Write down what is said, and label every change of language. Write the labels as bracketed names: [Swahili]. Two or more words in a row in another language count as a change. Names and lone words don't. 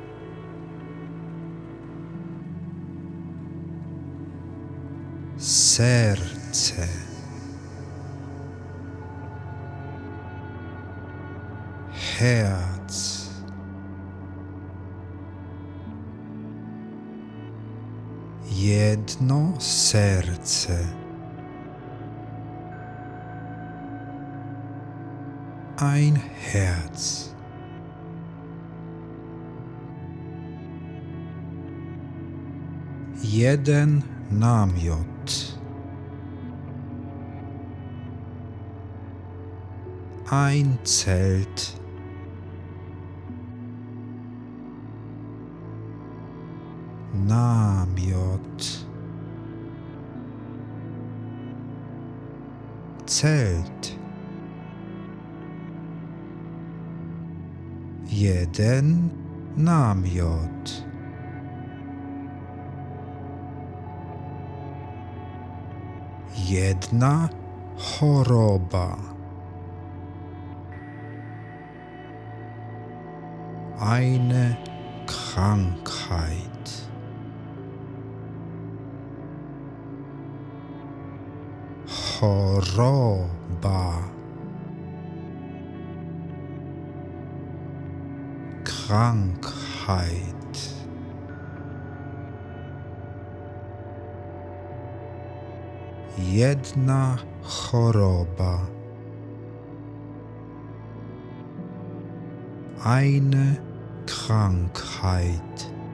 [Polish] Serce. [German] Herz. [Polish] Jedno serce. [German] Ein Herz. [Polish] Jeden namiot. [German] Ein Zelt. [Polish] Namiot. [German] Zelt. [Polish] Jeden namiot. Jedna choroba. [German] Eine Krankheit. [Polish] Choroba. [German] Krankheit. [Polish] Jedna choroba. [German] Eine Krankheit.